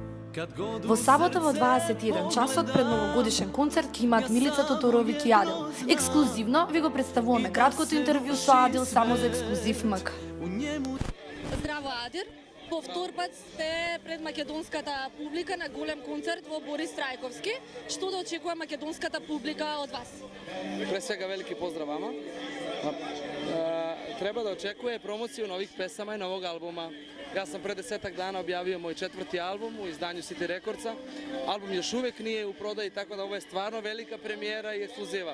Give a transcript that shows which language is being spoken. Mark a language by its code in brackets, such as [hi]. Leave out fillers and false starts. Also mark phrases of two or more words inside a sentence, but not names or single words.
[mk] Во сабота во 21 часот пред новогодишен концерт ќе имаат Милица Тодороvić и Адил. Ексклузивно ви го представуваме краткото интервју со Адил само за ексклузив МК. Здраво, Адир. Повтор пат сте пред македонската публика на голем концерт во Борис Трајковски. Што да очекува македонската публика од вас? [sr] Pre svega veliki pozdrav vama. Treba da očekuje promociju novih pesama i novog albuma. Ja sam pre 10 dana objavio moj 4. album u izdanju City Recordsa. Album još uvek nije u prodaji, tako da ovo je stvarno velika premijera i ekskluziva.